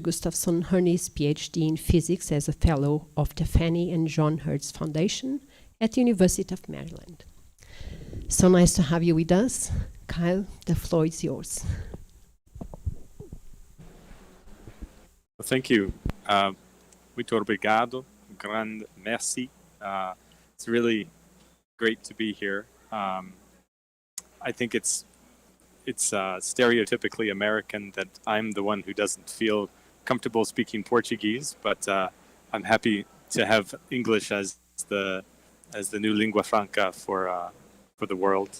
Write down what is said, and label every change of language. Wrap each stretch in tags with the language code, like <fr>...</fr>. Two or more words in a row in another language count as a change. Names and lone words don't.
<en>Gustafsson earned his PhD in physics as a fellow of the Fannie and John Hertz Foundation at the University of Maryland. So nice to have you with us. Kyle, the floor is yours. Well, thank you.</en> <pt>Muito obrigado.</pt> <fr>Grand merci.</fr> <en>It's really great to be here. I think it's stereotypically American that I'm the one who doesn't feel comfortable speaking Portuguese, but I'm happy to have English as the new lingua franca for the world.</en>